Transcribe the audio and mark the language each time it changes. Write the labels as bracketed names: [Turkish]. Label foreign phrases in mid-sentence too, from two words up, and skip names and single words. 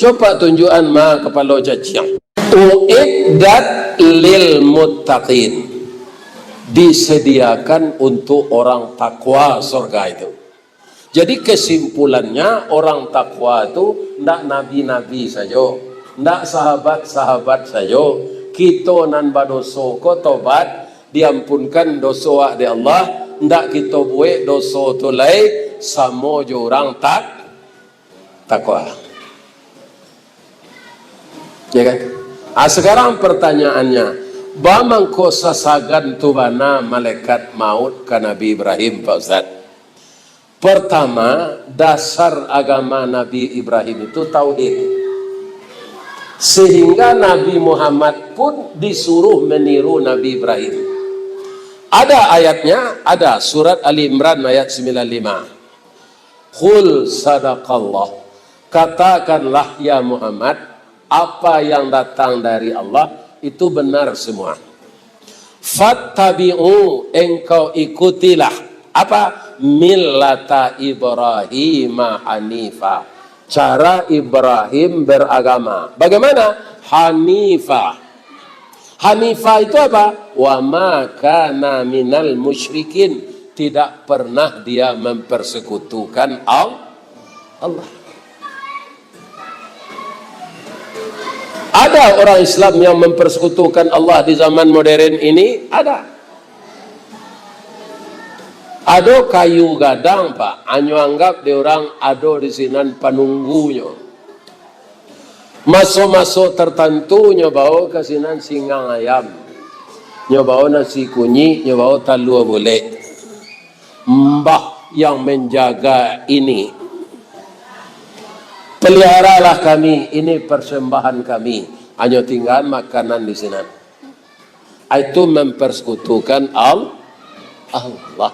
[Indonesian] Coba tunjukan kepala caciang. [Arabic] أعدت للمتقين, [Indonesian] disediakan untuk orang takwa surga itu. Jadi kesimpulannya orang takwa itu tidak nabi-nabi saja, tidak sahabat-sahabat saja. [Minangkabau] Kita nan badoso ko tobat diampunkan dosa di Allah. Ndak kita buat dosa tu lai sama je orang takwa. [Indonesian] Ya kan? Sekarang pertanyaannya, [Minangkabau] bamangko sasagan tu bana malaikat maut ke Nabi Ibrahim Pak Ustaz? [Indonesian] Pertama, dasar agama Nabi Ibrahim itu tauhid. Sehingga Nabi Muhammad pun disuruh meniru Nabi Ibrahim. Ada ayatnya, ada surat Ali Imran ayat 95. [Arabic] قل صدق الله, [Indonesian] katakanlah ya Muhammad, apa yang datang dari Allah itu benar semua. Fattabi'u, engkau ikutilah apa? [Arabic] ملة إبراهيم حنيفا, [Indonesian] cara Ibrahim beragama. Bagaimana? Hanifah. Hanifah itu apa? [Arabic] وما كان من المشركين, [Indonesian] tidak pernah dia mempersekutukan Allah. Ada orang Islam yang mempersekutukan Allah di zaman modern ini? [Minangkabau] Ada kayu gadang Pak, anyo anggap dia orang ada di sinan panunggunya. Masuk-masuk tertentu nyobawa kasinan singgang ayam, nyobawa nasi kunyi, nyobawa talua boleh. [Indonesian] Mbah yang menjaga ini, peliharalah kami, ini persembahan kami, hanya tinggal makanan di sini. Itu mempersekutukan Allah.